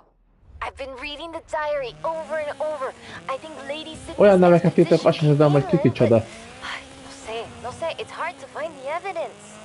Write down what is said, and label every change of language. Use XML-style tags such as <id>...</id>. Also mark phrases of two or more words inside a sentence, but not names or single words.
<en>I've been reading the diary over and over. I think Lady Sydney's</en> <hu>Olyan neveket írtak, azt sem tudom, hogy ki</hu> <en>disappeared,</en> <hu>kicsoda.</hu> <es>No sé,</es> <en>it's hard to find the evidence.</en>